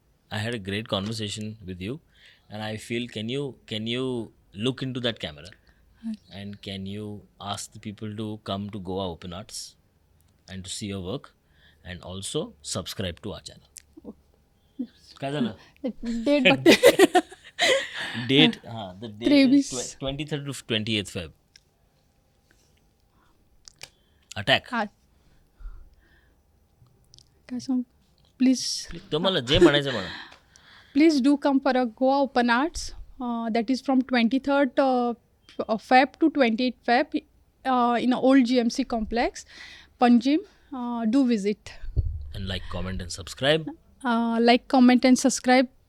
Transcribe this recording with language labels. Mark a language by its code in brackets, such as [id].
[en] I had a great conversation with you, and I feel can you look into that camera and can you ask the people to come to Goa Open Arts and to see your work and also subscribe to our channel. [mr] काय झालं? Date बघते. [en] Date, हां, the date 23. is 23rd to 28th Feb. Attack. हां. [mr] काय सांग, please तुम्हाला जे म्हणायचं म्हणा. [en] please do come for a Goa Open Arts. That is from 23rd Feb to 28th Feb in old GMC complex, Panjim. Do visit. And like, comment and subscribe. Like, comment and subscribe.